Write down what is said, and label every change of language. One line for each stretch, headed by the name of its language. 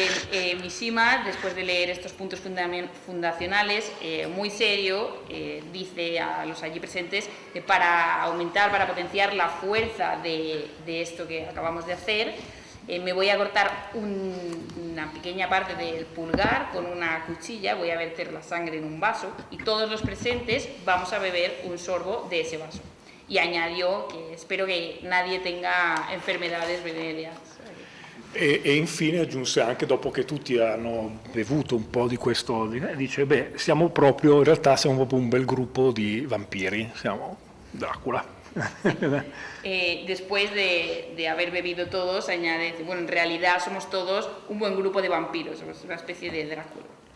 Spanish: Mishima, después de leer estos puntos fundacionales, muy serio, dice a los allí presentes para aumentar, para potenciar la fuerza de esto que acabamos de hacer, me voy a cortar una pequeña parte del pulgar con una cuchilla, voy a verter la sangre en un vaso y todos los presentes vamos a beber un sorbo de ese vaso. Y añadió que espero que nadie tenga enfermedades venéreas.
Italian: E infine aggiunse, anche dopo che tutti hanno bevuto un po' di questo, dice: beh, in realtà siamo proprio un bel gruppo di vampiri, siamo Dracula.
Spanish: Después de haber bebido todos, añade, bueno, en realidad somos todos un buen grupo de vampiros, somos una especie de Drácula.